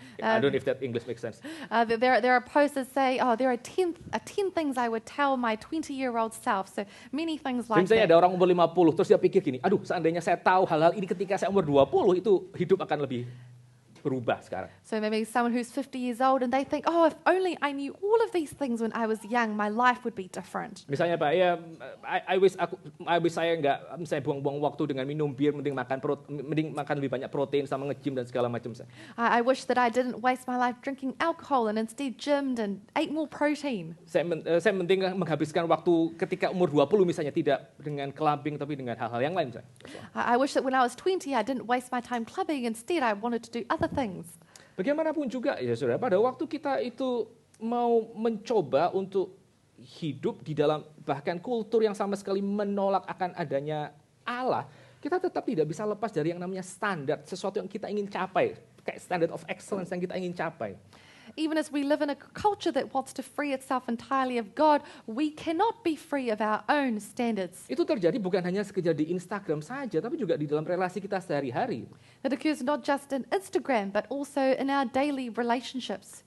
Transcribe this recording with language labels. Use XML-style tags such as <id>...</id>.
<en>I don't know if that English makes sense. there are posts that say, there are 10 things I would tell my 20-year-old self. So many things</en> <id>Jadi</id> <en>like</en> <id>misalnya</id> <en>that.</en> <id>ada orang umur 50, terus dia pikir gini, aduh seandainya saya tahu hal-hal ini ketika saya umur 20, itu hidup akan lebih berubah sekarang.</id> <en>So maybe someone who's 50 years old and they think, if only I knew all of these things when I was young, my life would be different.</en> <id>Misalnya Pak,</id> <en>I wish</en> <id>saya nggak misalnya buang-buang waktu dengan minum bir, mending makan lebih banyak protein sama nge-gym dan segala macam.</id> <en>I wish that I didn't waste my life drinking alcohol and instead gymmed and ate more protein.</en> <id>Saya mending menghabiskan waktu ketika umur 20 misalnya tidak dengan clubbing tapi dengan hal-hal yang lain misalnya.</id> <en>I wish that when I was 20, I didn't waste my time clubbing. Instead, I wanted to do other things.</en> <id>Bagaimanapun juga ya saudara, pada waktu kita itu mau mencoba untuk hidup di dalam bahkan kultur yang sama sekali menolak akan adanya Allah, kita tetap tidak bisa lepas dari yang namanya standar, sesuatu yang kita ingin capai, kayak</id> <en>standard of excellence</en> <id>yang kita ingin capai.</id> <en>Even as we live in a culture that wants to free itself entirely of God, we cannot be free of our own standards.</en> <id>Itu terjadi bukan hanya sekedar di Instagram saja, tapi juga di dalam relasi kita sehari-hari.</id> <en>It occurs not just in Instagram, but also in our daily relationships.</en>